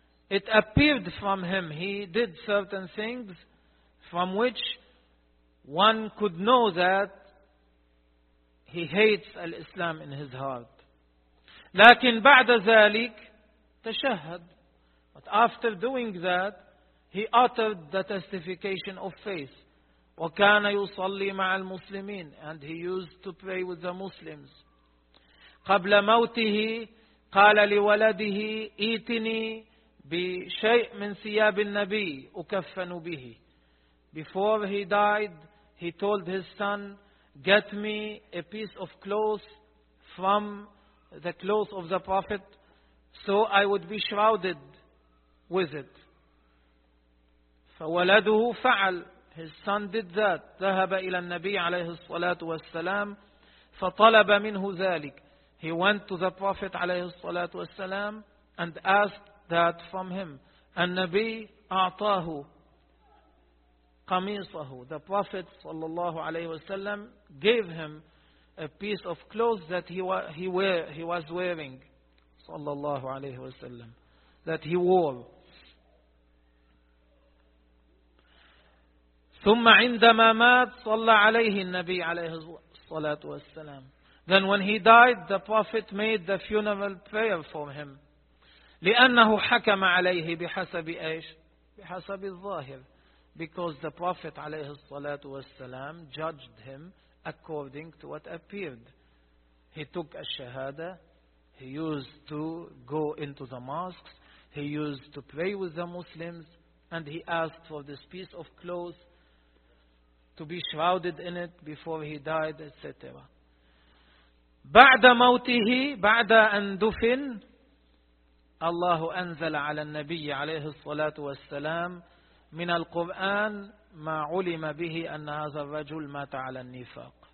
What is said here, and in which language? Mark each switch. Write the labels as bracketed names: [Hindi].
[English] It appeared from him. He did certain things from which one could know that he hates Al-Islam in his heart. [Arabic] لكن بعد ذلك تشهد. [English] But after doing that, he uttered the testification of faith. [Arabic] وكان يصلي مع المسلمين. [English] And he used to pray with the Muslims. [Arabic] قبل موته قال لولده ايتني بشيء من ثياب النبي أكفن به. [English] Before he died, he told his son, get me a piece of clothes from the clothes of the Prophet, so I would be shrouded with it. [Arabic] فولده فعل. [English] His son did that. [Arabic] ذهب إلى النبي عليه الصلاة والسلام فطلب منه ذلك. [English] He went to the Prophet عليه الصلاة والسلام and asked that from him. [Arabic] النبي أعطاه قميصه. [English] The Prophet صلى الله عليه وسلم gave him a piece of clothes that he was wearing صلى الله عليه وسلم, that he wore. [Arabic] ثم عندما مات صلى عليه النبي عليه الصلاة والسلام. [English] Then when he died, the Prophet made the funeral prayer for him. [Arabic] لأنه حكم عليه بحسب إيش؟ بحسب الظاهر. [English] Because the Prophet عليه الصلاة والسلام judged him according to what appeared. He took a shahada. He used to go into the mosques. He used to pray with the Muslims. And he asked for this piece of clothes to be shrouded in it before he died, etc. [Arabic] بعد موته بعد أن دفن الله أنزل على النبي عليه الصلاة والسلام من القرآن ما علم به أن هذا الرجل مات على النفاق.